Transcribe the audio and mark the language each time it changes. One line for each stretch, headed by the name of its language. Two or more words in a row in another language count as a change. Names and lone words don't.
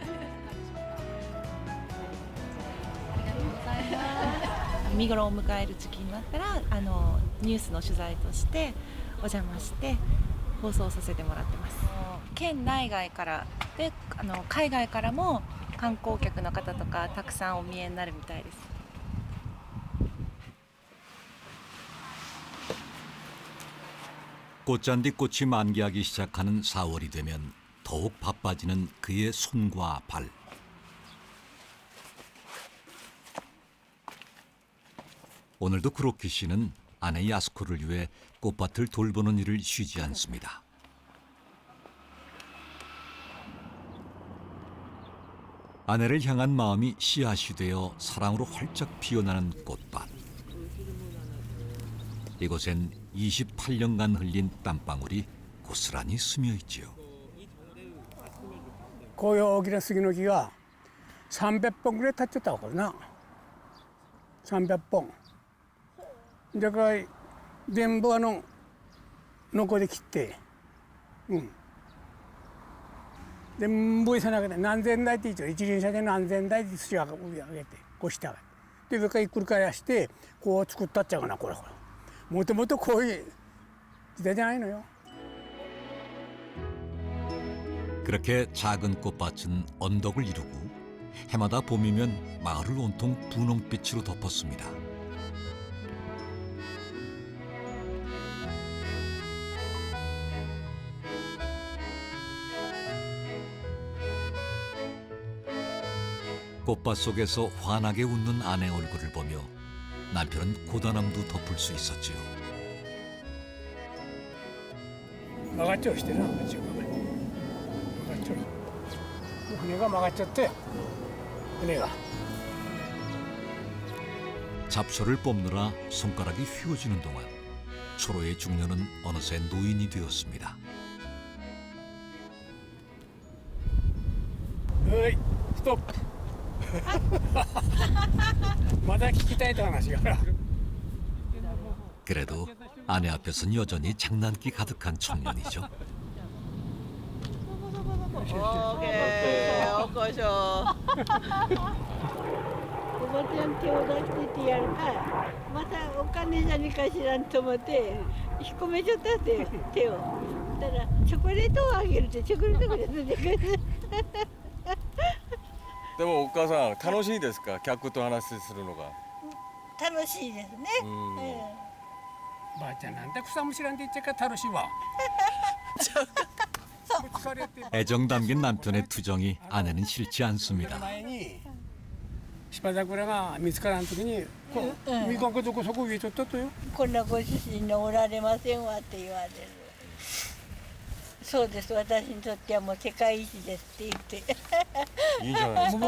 Japanese: 見頃を迎える時期になったらニュースの取材としてお邪魔して放送させてもらってます。県内外からで海外からも観光客の方とかたくさんお見えになるみたいです。
Korean: 꽃잔디 꽃이 만개하기 시작하는 4월이 되면 더욱 바빠지는 그의 손과 발. 오늘도 크로키 씨는 아내 야스코를 위해 꽃밭을 돌보는 일을 쉬지 않습니다. 아내를 향한 마음이 씨앗이 되어 사랑으로 활짝 피어나는 꽃밭. 이곳엔 28년간 흘린 땀방울이 고스란히 스며 있지요.
Japanese: こういう大きな杉の木が300本ぐらい立っちゃったわこれな300本だから全部ノコで切って全部さなかった何千台って言っちゃう一輪車で何千台で土を上げてこうして上げてで上からひっくり返してこう作ったっちゃうかなこれもともとこういう時代じゃないのよ
Korean: 그렇게 작은 꽃밭은 언덕을 이루고 해마다 봄이면 마을을 온통 분홍빛으로 덮었습니다. 꽃밭 속에서 환하게 웃는 아내 얼굴을 보며 남편은 고단함도 덮을 수 있었지요.
Japanese: 曲がっちゃうしてな船が曲がっちゃって船が
Korean: 잡초를 뽑느라 손가락이 휘어지는 동안 초로의 중년은 어느새 노인이 되었습니다.
Japanese: はいストップまだ聞きたいと話が
Korean: 그래도 아내 앞에선 여전히 장난기 가득한 청년이죠. 오케이, 어꺼셔.
Japanese: ばちゃん手を出しててやるかまたお金じゃにかしらんと思って引っ込めちゃったって手をたらチョコレートをあげるってチョコレートが出てくるでもお母さん楽しいですか客と話するのが楽しいですね、ばあちゃんなんで草むしらんで言っちゃか楽しいわ
Korean: 애정 담긴 남편의 투정이 아내는 싫지 않습니다.
Japanese: 前に芝桜が見つからん時に見かけどこそこ植えとったとよこんなご主人のおられませんわって言われるそうです私にとってはもう世界一ですって言っていいじゃないですか